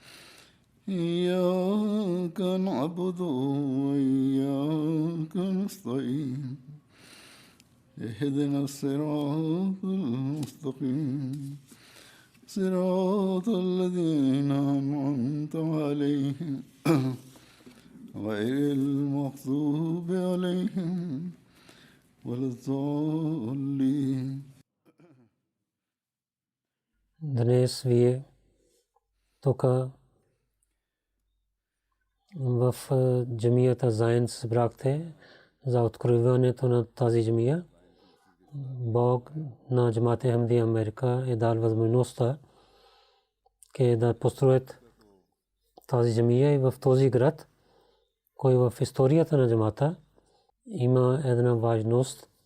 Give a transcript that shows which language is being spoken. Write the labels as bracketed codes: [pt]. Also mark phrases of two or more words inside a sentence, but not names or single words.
[ar] إياك نعبد وإياك نستعين اهدنا الصراط المستقيم صراط الذين أنعمت عليهم غير المغضوب عليهم ولا الضالين. [bg] Днес вие тук в джамията Зайн събрахте за откриването на тази джамия. Бог на Джамат Ахмадия Америка е дал възможността да построят тази джамия и в този град, кой в историята на джамата има една важност.